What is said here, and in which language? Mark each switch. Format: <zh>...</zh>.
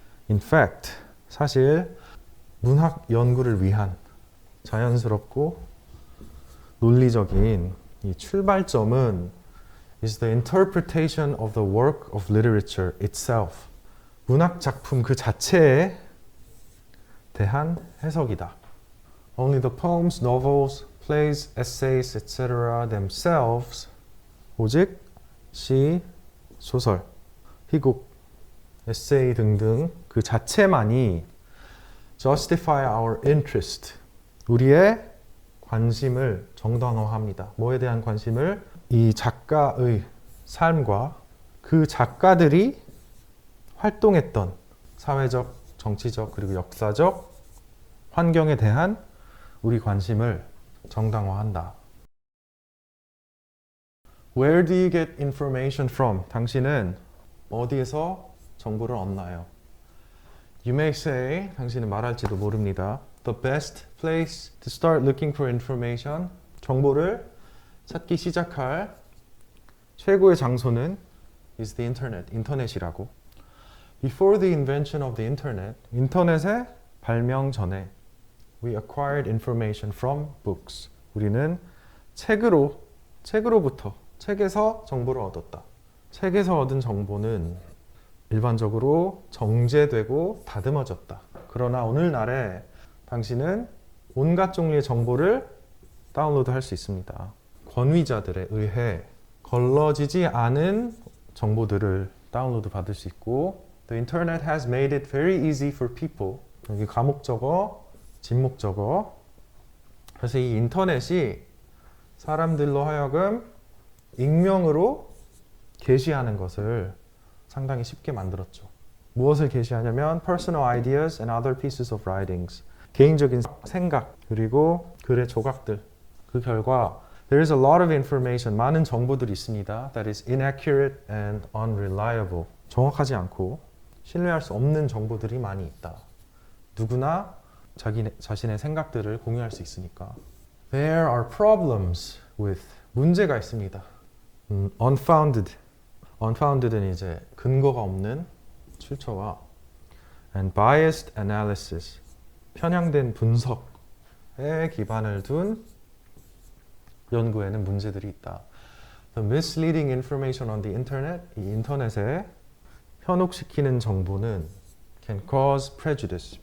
<en>In fact,</en> <ko>사실 문학 연구를 위한 자연스럽고 논리적인 이 출발점은</ko> <en>is the interpretation of the work of literature itself.</en> <ko>문학 작품 그 자체에 대한 해석이다.</ko> <en>Only the poems, novels, plays, essays, etc.</en> <ko>themselves, 오직 시, 소설, 희곡, 에세이 등등 그 자체만이</ko> <en>justify our interest,</en> <ko>우리의 관심을 정당화합니다. 뭐에 대한 관심을? 이 작가의 삶과 그 작가들이 활동했던 사회적, 정치적, 그리고 역사적 환경에 대한 우리 관심을 정당화한다.</ko> <en>Where do you get information from?</en> <ko>당신은 어디에서 정보를 얻나요?</ko> <en>You may say,</en> <ko>당신은 말할지도 모릅니다.</ko> <en>The best place to start looking for information.</en> <ko>정보를 찾기 시작할 최고의 장소는</ko> <en>is the internet.</en> <ko>인터넷이라고.</ko> <en>Before the invention of the internet,</en> <ko>인터넷의 발명 전에</ko> <en>we acquired information from books.</en> <ko>우리는 책으로부터, 책에서 정보를 얻었다. 책에서 얻은 정보는 일반적으로 정제되고 다듬어졌다. 그러나 오늘날에 당신은 온갖 종류의 정보를 다운로드 할 수 있습니다. 권위자들에 의해 걸러지지 않은 정보들을 다운로드 받을 수 있고</ko> <en>The internet has made it very easy for people.</en> <ko>여기 가목적어, 진목적어. 그래서 이 인터넷이 사람들로 하여금 익명으로 게시하는 것을 상당히 쉽게 만들었죠. 무엇을 게시하냐면</ko> <en>personal ideas and other pieces of writings.</en> <ko>개인적인 생각 그리고 글의 조각들. 그 결과</ko> <en>there is a lot of information.</en> <ko>많은 정보들이 있습니다.</ko> <en>That is inaccurate and unreliable.</en> <ko>정확하지 않고 신뢰할 수 없는 정보들이 많이 있다. 누구나 자신의 생각들을 공유할 수 있으니까.</ko> <en>There are problems with.</en> <ko>문제가 있습니다. Unfounded. Unfounded는 이제 근거가 없는 출처와</ko> <en>and biased analysis.</en> <ko>편향된 분석에 기반을 둔 연구에는 문제들이 있다.</ko> <en>The misleading information on the internet.</en> <ko>이 인터넷에 현혹시키는 정보는</ko> <en>can cause prejudice.</en>